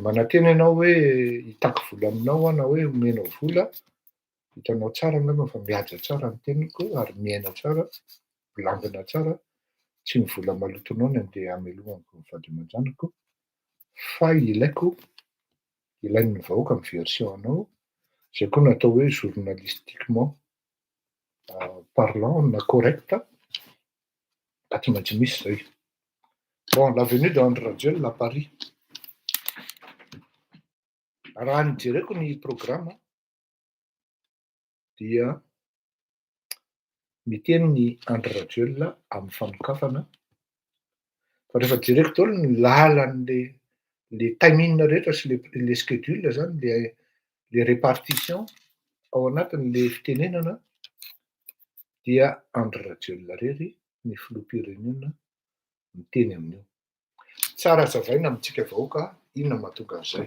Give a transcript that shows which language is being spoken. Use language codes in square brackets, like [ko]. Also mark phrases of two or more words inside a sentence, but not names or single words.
[mg] manantena ianao hoe hitako vola aminao aho na hoe omenao vola, hitanao tsara angamba fa mihaja tsara ny teniko ary miaina tsara, milambina tsara, tsy ny vola malotonao ny andeha hamelomako ny vady aman-janako, fa ilain'ny vahoaka ny version anao, zay koa natao hoe [fr] journalistiquement parlant [mg] na correct, ka tsy maintsy misy zay. [fr] Bon, la venue d'Andry Rajoelina à Paris. [mg] Raha ny jereko ny programa dia miteny ny Andry Rajoelina amin'ny fanokafana fa rehefa jereko daholo ny lalan'le [fr] les timing [mg] rehetra sy le schedule zany [fr] le répartition [mg] ao anatin'le fitenenana dia Andry Rajoelina rery ny filoham-pirenena miteny amin'io. Tsara azavaina amintsika vahoaka inona mahatonga an'izay.